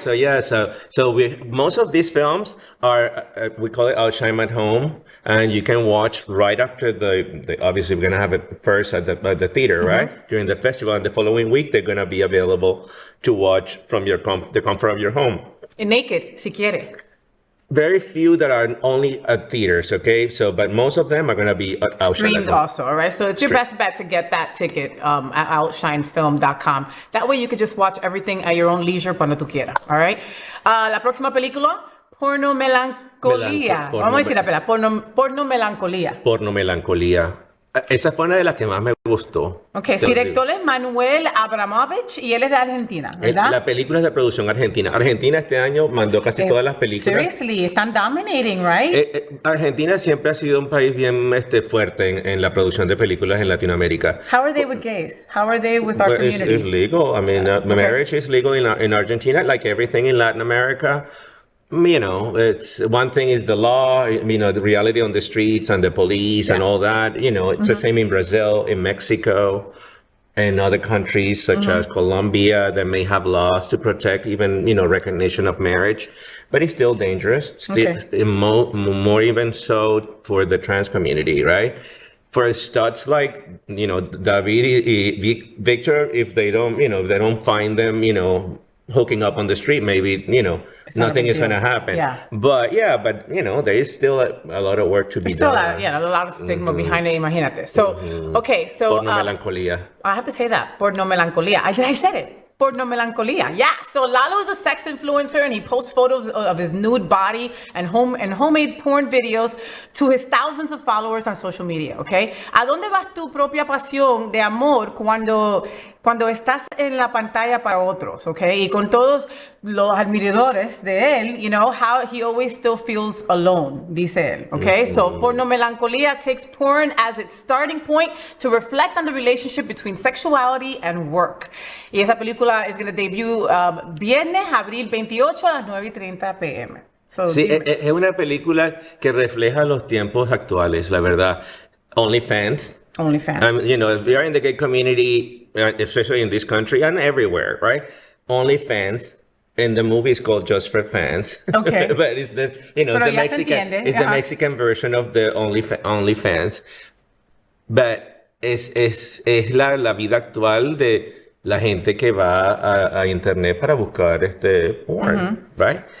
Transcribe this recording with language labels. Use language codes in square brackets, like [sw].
[en] So yeah, most of these films are we call it Outshine at home, and you can watch right after the obviously we're gonna have it first at the theater, right, during the festival, and the following week they're gonna be available to watch from the comfort of your home. [es] Naked, si quiere. [en] very few that are only at theaters, okay? So, but most of them are going to be Outshine. Streamed also, all right? So it's your best bet to get that ticket at outshinefilm.com. That way you could just watch everything at your own leisure [es] cuando tú quieras, [en] all right? [es] La próxima película, Porno Melancolía. Vamos a decir la película, Porno Melancolía. Porno Melancolía. Esa fue una de las que más me gustó. Ok, su director es Manuel Abramovich y él es de Argentina, ¿verdad? La película es de producción argentina. Argentina este año mandó casi todas las películas. [en] Seriously, están dominating, right? [es] Argentina siempre ha sido un país bien fuerte en la producción de películas en Latinoamérica. [en] How are they with gays? How are they with our community? It's legal. I mean, marriage is legal in Argentina, like everything in Latin America. You know, it's one thing is the law, you know, the reality on the streets and the police and all that. You know, it's the same in Brazil, in Mexico, and other countries such as Colombia that may have laws to protect even, you know, recognition of marriage. But it's still dangerous, still more even so for the trans community, right? For studs like, you know, David and Victor, if they don't, you know, if they don't find them, you know, hooking up on the street, maybe, you know, nothing is going to happen. Yeah. But you know, there is still a lot of work to be done. A lot of stigma behind it, imagínate. So, okay, so [es] Porno Melancolía. [en] I have to say that, Porno Melancolía. I said it. Porno Melancolía. Yeah. So Lalo is a sex influencer and he posts photos of his nude body and homemade porn videos to his thousands of followers on social media, okay? [es] ¿A dónde vas tu propia pasión de amor cuando estás en la pantalla para otros, okay? Y con todos los admiradores de él, [en] you know, how he always still feels alone, [es] dice él, okay? [en] So Porno Melancolía takes porn as its starting point to reflect on the relationship between sexuality and work. [es] Y esa película [en] is going to debut [es] viernes, abril 28 a las 9:30 p.m. [en] So, [es] sí, es una película que refleja los tiempos actuales, la verdad. [en] OnlyFans. You know, if you're in the gay community, especially in this country and everywhere, right? OnlyFans, and the movie is called Just for Fans. Okay. But it's the, you know, the Mexican version of the OnlyFans. [es] But es la vida actual de la gente que va a internet para buscar porn, right?